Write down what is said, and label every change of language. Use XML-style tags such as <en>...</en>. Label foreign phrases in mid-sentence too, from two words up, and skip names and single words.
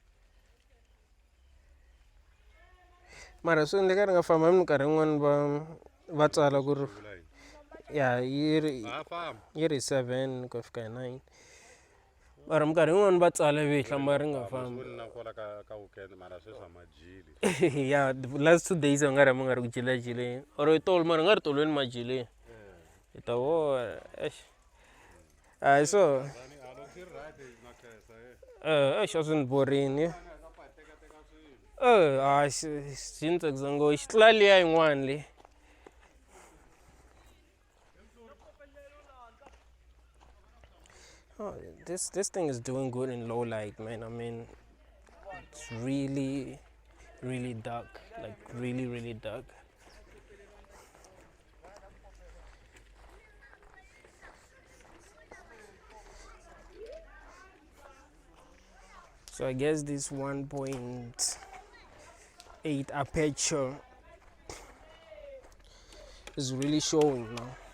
<ts>mara swi endleka ri nga famba hi minkarhi yin'wani va tsala ku ri ya yi ri 7 ku fika hi 9 mara minkarhi yin'wani va tsala ve hlamba ri nga famba na kwala ka weekend mara sweswi majili ya</ts> <en>the last 2 days</en> <ts>a nga ri mi nga ri ku jilajileni or hi tolo mara nga ri tolweni majileni hi ta vona hayi so a swi ni borini xi ni tsakisa ngopfu xi tlula liya yin'wani leyi</ts> <en>this thing is doing good in low light, man. I mean, it's really, really dark, like really, really dark. So I guess this 1.8 aperture is really showing now.</en>